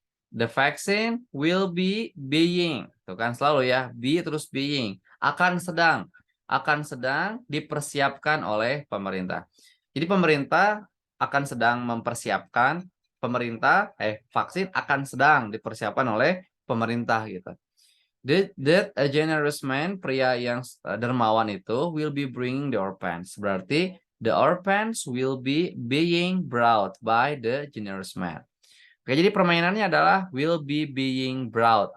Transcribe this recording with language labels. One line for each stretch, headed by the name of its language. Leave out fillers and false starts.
English: The vaccine will be being.
Indonesian: Tuh kan selalu ya, be terus being. Akan sedang dipersiapkan oleh pemerintah. Jadi pemerintah akan sedang mempersiapkan, vaksin akan sedang dipersiapkan oleh pemerintah gitu.
English: That a generous man,
Indonesian: pria yang dermawan itu,
English: will be bringing the orphans. Berarti the orphans will be being brought by the generous man.
Indonesian: Oke, jadi permainannya adalah
English: will be being brought.